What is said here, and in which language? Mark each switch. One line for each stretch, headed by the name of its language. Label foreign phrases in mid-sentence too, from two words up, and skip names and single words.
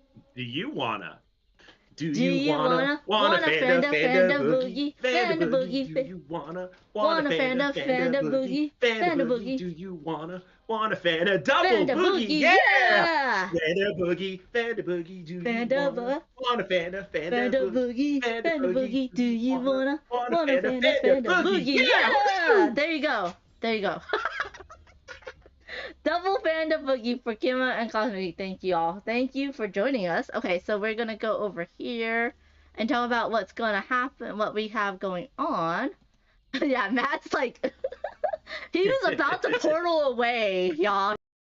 English: Do you wanna? Do Do you you wanna wanna Fanda, Fanda Fanda boogie, boogie, Fanda Fanda boogie? boogie, Do you wanna wanna Fanda, Fanda, Fanda Fanda boogie, boogie, Fanda Fanda boogie? boogie, Do you wanna Fanda double Fanda boogie? boogie, Yeah! yeah! Fanda boogie. Do you Fanda wanna Fanda, Fanda Fanda boogie, boogie, Fanda Fanda boogie? boogie. Do Do you you wanna wanna Fanda, Fanda, Fanda Fanda boogie? boogie? Yeah! Yeah! Woohoo! There you go. There you go. Double Panda boogie for Kima and Cosmic. Thank you all. Thank you for joining us. Okay, so we're gonna go over here and talk about what's gonna happen, what we have going on. Yeah, Matt's like he was about to portal away, y'all.